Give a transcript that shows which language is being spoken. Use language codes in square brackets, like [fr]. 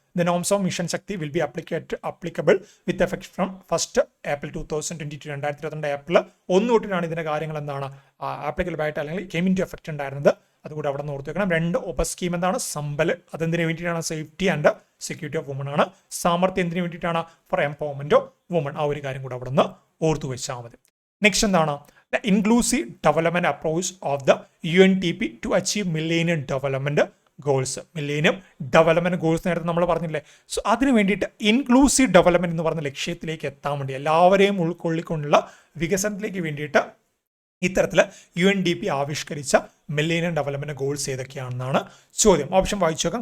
[en] the norms of mission Shakti will be applicable with effect from 1st April 2022, [ml] 2022 April 1 തൊട്ടിട്ടാണ് ഇതിന്റെ കാര്യങ്ങൾ എന്താണ് applicable ആയിട്ട് അല്ലെങ്കിൽ [en] came into effect [ml] ഉണ്ടായിരുന്നത്. അതുകൂടെ അവിടെ നിന്ന് ഓർത്ത് വെക്കണം. രണ്ട് ഉപ സ്കീം എന്താണ്? സമ്പൽ, അതെന്തിനു വേണ്ടിയിട്ടാണ്? [en] safety and security of woman [ml] ആണ്. സാമർത്ഥ്യം എന്തിനു വേണ്ടിയിട്ടാണ്? [en] For empowerment of woman. [ml] ആ ഒരു കാര്യം കൂടെ അവിടെ നിന്ന് ഓർത്തു വെച്ചാൽ മതി. നെക്സ്റ്റ് എന്താണ്? [en] The inclusive development approach of the UNDP to achieve Millennium Development Goals. [ml] Millennium Development Goals നേരത്തെ നമ്മൾ പറഞ്ഞില്ലേ. സോ അതിന് വേണ്ടിയിട്ട് ഇൻക്ലൂസീവ് ഡെവലപ്മെന്റ് എന്ന് പറഞ്ഞ ലക്ഷ്യത്തിലേക്ക് എത്താൻ വേണ്ടി, എല്ലാവരെയും ഉൾക്കൊള്ളിക്കൊണ്ടുള്ള വികസനത്തിലേക്ക് വേണ്ടിയിട്ട് ഇത്തരത്തിൽ UNDP ആവിഷ്കരിച്ച മില്ലേനിയം ഡെവലപ്മെന്റ് ഗോൾസ് ഏതൊക്കെയാണെന്നാണ് ചോദ്യം. ഓപ്ഷൻ വായിച്ചു നോക്കാം.